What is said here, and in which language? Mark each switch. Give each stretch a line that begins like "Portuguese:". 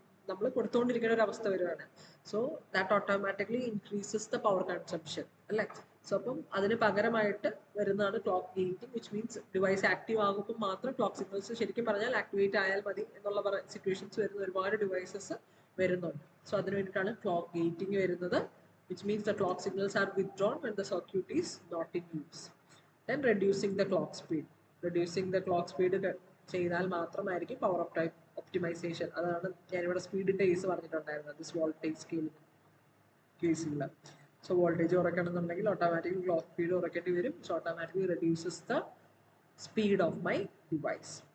Malayalam: നമ്മൾ കൊടുത്തുകൊണ്ടിരിക്കുന്ന ഒരു അവസ്ഥ വരുവാണ്.
English: so that automatically increases the power consumption
Malayalam: അല്ലേ. സോ അപ്പം അതിന് പകരമായിട്ട് വരുന്നതാണ് clock gating, which means device active ആകുമ്പോൾ മാത്രം ക്ലോക്ക് സിഗ്നൽസ് ശരിക്കും പറഞ്ഞാൽ ആക്ടിവേറ്റ് ആയാൽ മതി എന്നുള്ള സിറ്റുവേഷൻസ് വരുന്ന ഒരുപാട് ഡിവൈസസ് വരുന്നുണ്ട്. സോ അതിന് വേണ്ടിയിട്ടാണ് ക്ലോക്ക് ഗേറ്റിംഗ് വരുന്നത്,
English: which means the clock signals are withdrawn when the circuit is not in use. Then reducing the clock speed.
Malayalam: Reducing the clock speed ചെയ്താൽ മാത്രമായിരിക്കും പവർ ഒപ്റ്റിമൈസേഷൻ. അതാണ് ഞാനിവിടെ സ്പീഡിൻ്റെ കേസ് പറഞ്ഞിട്ടുണ്ടായിരുന്നത്, ദിസ് വോൾട്ടേജ് സ്കെയിൽ കേസിൽ. So voltage കുറയ്ക്കണമെന്നുണ്ടെങ്കിൽ automatically clock speed കുറയ്ക്കേണ്ടി വരും.
English: So automatically reduces the speed of my device.